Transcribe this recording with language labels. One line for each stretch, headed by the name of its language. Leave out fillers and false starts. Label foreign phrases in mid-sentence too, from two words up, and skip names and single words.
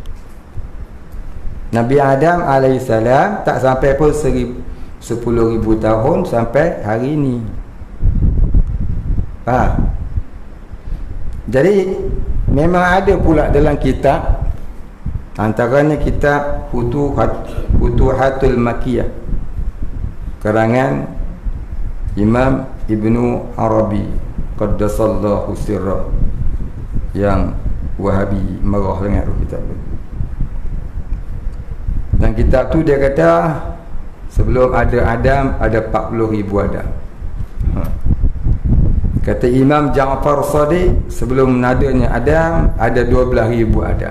Malay: Nabi Adam alaihissalam tak sampai pun 10,000 tahun sampai hari ini. Jadi memang ada pula dalam kitab, antaranya kitab Futuhatul Makkiyah karangan Imam Ibnu Arabi
Arabic: قدس الله سره,
Malay: yang Wahabi marah dengan kitab tu. Dan kitab tu dia kata sebelum ada Adam ada 40,000 Adam. Kata Imam Ja'far Shadiq sebelum adanya Adam ada 12,000 Adam.